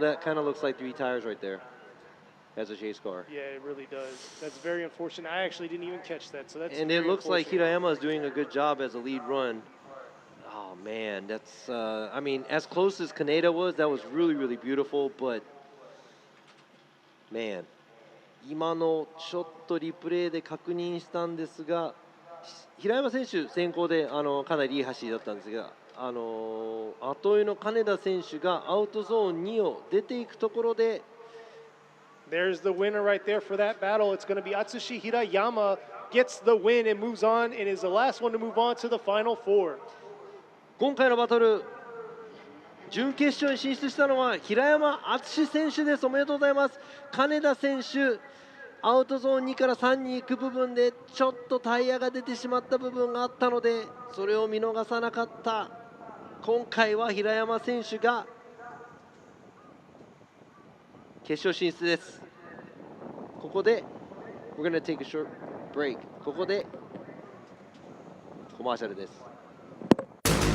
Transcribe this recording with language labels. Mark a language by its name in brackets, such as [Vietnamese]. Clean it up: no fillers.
[English] That kind of looks like 3 tires right there as a chase car. Yeah, it really does. That's very unfortunate. I actually didn't even catch that, so that's. And it looks like Hirayama is doing a good job as a lead run. Oh man, that's, I mean, as close as Kaneda was, that was really beautiful, but man. [Japanese] 今のちょっとリプレイで確認したんですが、平山選手先行でかなりいい走りだったんですが、後追いの金田選手がアウトゾーン2を出ていくところで、 [English] There's the winner right there for that battle. It's going to be Atsushi Hirayama gets the win and moves on and is the last one to move on to the final 4. [Japanese] 今回のバトル、準決勝に進出したのは平山敦選手です。おめでとうございます。金田選手、アウトゾーン2から3に行く部分でちょっとタイヤが出てしまった部分があったので、それを見逃さなかった。今回は平山選手が決勝進出です。ここで [English] We're gonna take a short break。 [Japanese] ここでコマーシャルです。